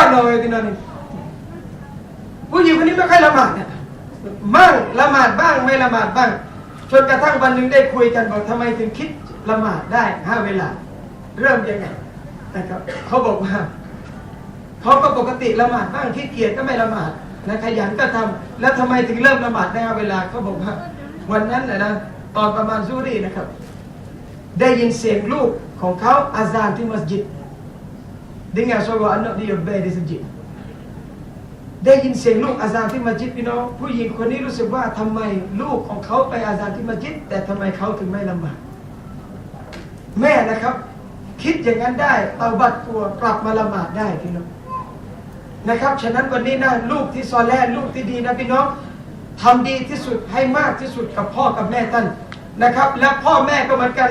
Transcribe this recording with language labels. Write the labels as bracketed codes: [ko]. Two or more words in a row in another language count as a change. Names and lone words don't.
[th] น้อยพี่น้องนี่ผู้หญิงคนนี้ไม่ค่อยละหมาดเนี่ยมั่งละหมาดบ้างไม่ละหมาดบ้างจนกระทั่งวันหนึ่งได้คุยกันบอกทำไมถึงคิดละหมาดได้5 เวลาเริ่มยังไงนะครับเขาบอกว่าเขาก็ปกติละหมาดบ้างขี้เกียจก็ไม่ละหมาดนะขยันก็ทำแล้วทำไมถึงเริ่มละหมาดได้5 เวลาเขาบอกว่าวันนั้นนะตอนประมาณซูรีนะครับได้ยินเสียงลูกของเขาอาซานที่มัสยิด [ms] dengar suara anak dia bel di masjid [th] ได้ยินเสียงลูกอาซานที่มัสยิดพี่น้องผู้หญิงคนนี้รู้สึกว่าทำไมลูกของเขาไปอาซานที่มัสยิดแต่ทำไมเขาถึงไม่ละหมาดแม่นะครับคิดอย่างนั้นได้เอาบัตรตัวกลับมาละหมาดได้พี่น้องนะครับฉะนั้นวันนี้นะลูกที่ซอแลลูกที่ดีนะพี่น้องทำดีที่สุดให้มากที่สุดกับพ่อกับแม่ท่านนะครับและพ่อแม่ก็เหมือนกัน